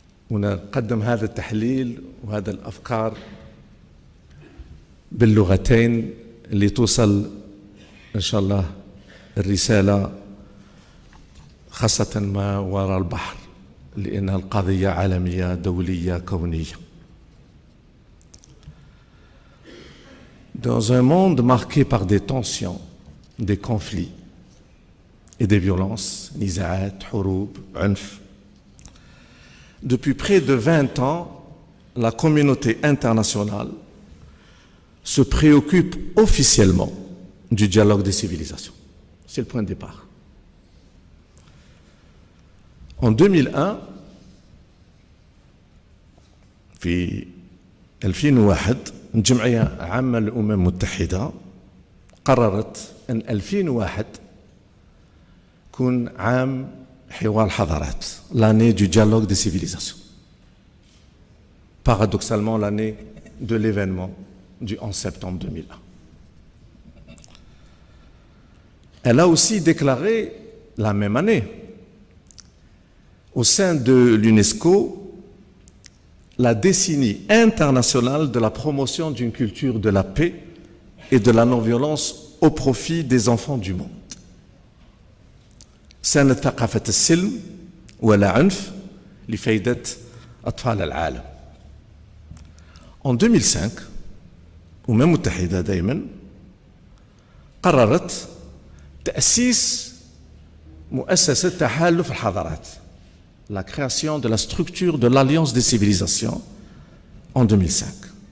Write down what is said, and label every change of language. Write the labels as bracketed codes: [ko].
[ar] ونقدم هذا التحليل وهذا الأفكار باللغتين اللي توصل إن شاء الله الرسالة خاصة ما وراء البحر، لأنها القضية عالمية دولية كونية. [fr] Dans un monde marqué par des tensions, des conflits et des violences, [ar] نزاعات، حروب، عنف, [fr] depuis près de 20 ans, la communauté internationale se préoccupe officiellement du dialogue des civilisations. C'est le point de départ. En 2001, [ar] في 2001 الجمعية العامة للأمم المتحدة قررت أن 2001 يكون عام حوار الحضارات، [fr] l'année du dialogue des civilisations. Paradoxalement, l'année de l'événement du 11 septembre 2001. Elle a aussi déclaré la même année, au sein de l'UNESCO, la décennie internationale de la promotion d'une culture de la paix et de la non-violence au profit des enfants du monde. [ar] سنة ثقافة السلم ولا عنف لفائدة أطفال العالم. [fr] En 2005 [ar] الأمم المتحدة دائما قررت تأسيس مؤسسة تحالف الحضارات، [fr] la création de la structure de l'Alliance des civilisations en 2005.